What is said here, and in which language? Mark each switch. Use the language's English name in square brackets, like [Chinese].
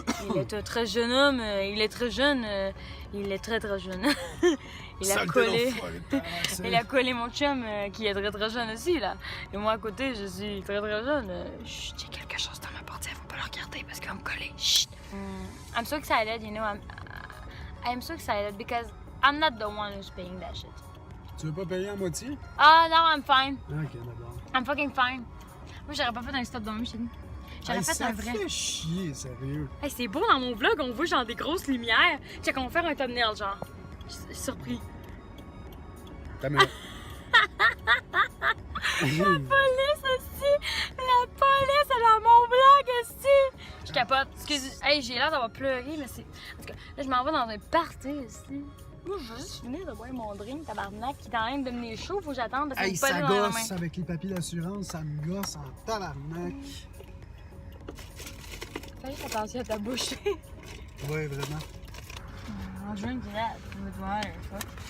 [French] Il est un très jeune homme, il est très jeune, il est très jeune. Il a collé mon chum qui est très jeune aussi, là. Et moi, à côté, je suis très jeune. Chut, il y a quelque chose dans ma portière, faut pas le regarder parce qu'il va me coller. Chut. [English] I'm so excited, you know, I'm so excited because I'm not the one who's paying that shit. [French] Tu veux pas payer à moitié? Ah, non, [English] I'm fine. [French] Ok, d'accord. [English] I'm fucking fine. [French] Moi, j'aurais pas fait un stop dans le chez nous. J'aurais fait un vrai. Ça fait chier, sérieux. Hey, c'est beau dans mon vlog, on voit genre des grosses lumières. Check, on va faire un thumbnail, genre. Je suis surpris. Ta mère. La police, aussi! La police, elle est dans mon vlog, aussi! Je capote. Excusez. Hey, j'ai l'air d'avoir pleuré, mais c'est. En tout cas, là, je m'en vais dans un party, aussi. Moi, je veux juste finir de boire mon drink, tabarnak, qui est en train de devenir chaud, faut que j'attende parce que Hey, c'est pas ça dans la main. gosse avec les papiers d'assurance, ça me gosse en tabarnak. Fais juste attention à ta bouche. Ouais, vraiment. [English] Drink that with water, fuck.